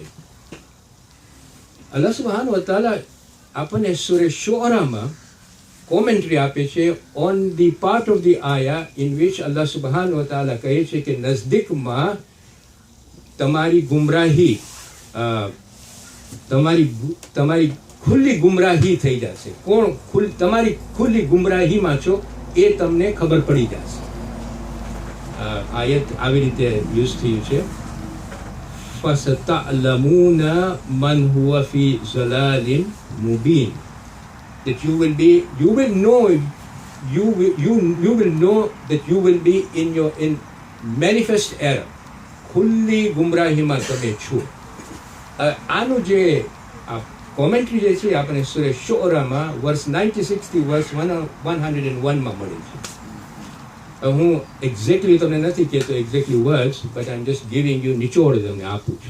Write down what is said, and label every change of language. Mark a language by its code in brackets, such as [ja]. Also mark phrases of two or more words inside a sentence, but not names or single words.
[ar] الله سبحانه وتعالى [gu] આપણને સૂરે શુઅરામાં કોમેન્ટ્રી આપે છે [en] on the part of the aya in which [ar] الله سبحانه وتعالى [gu] કહે છે કે નજદીકમાં તમારી ગુમરાહી, તમારી ખુલ્લી ગુમરાહી થઈ જશે. કોણ તમારી ખુલ્લી ગુમરાહીમાં છો એ તમને ખબર પડી જશે. આયત આવી રીતે યુઝ થયું છે, [ar] فَسَتَعْلَمُونَ مَنْ هُوَ فِي ضَلَالٍ مُبِينٍ. [en] That you will know that you will be in manifest error. [gu] ખુલ્લી ગુમરાહીમાં તમે છો. આનું જે કોમેન્ટ્રી જે છે આપણે સૂરે શુઅરામાં વર્સ 96 થી વર્સ 101માં મળે છે. હું એક્ઝેક્ટલી તમને નથી કહેતો [en] exactly words, but I am just giving you [gu] નિચોડ તમને આપું છું.